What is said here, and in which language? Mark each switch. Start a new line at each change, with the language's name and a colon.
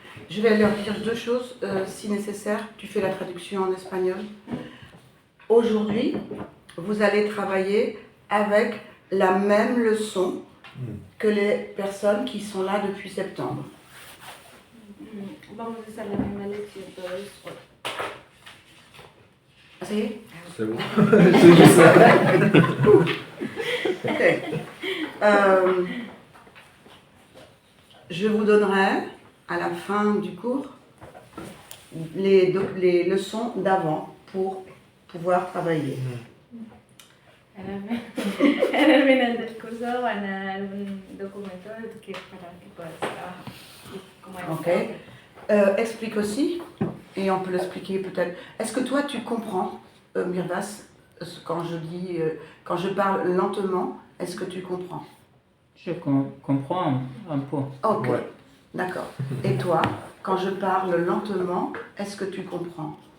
French: Je vais leur dire deux choses, si nécessaire. Tu fais la traduction en espagnol. Aujourd'hui, vous allez travailler avec la même leçon que les personnes qui sont là depuis septembre.
Spanish: Vamos a hacer la misma lección todos hoy.
French: Ah, ça y est? C'est bon. C'est juste ça. Ok. Je vous donnerai à la fin du cours les leçons d'avant pour pouvoir travailler.
Spanish: En el final del curso van a dar un documento para que puedas trabajar. Como hemos Ok. hablado.
French: Explique aussi, et on peut l'expliquer peut-être. Est-ce que toi tu comprends, Mirvas, quand je parle lentement, est-ce que tu comprends? Je comprends un peu. Ok, Ouais. d'accord. Et toi, quand je parle lentement, est-ce que tu comprends?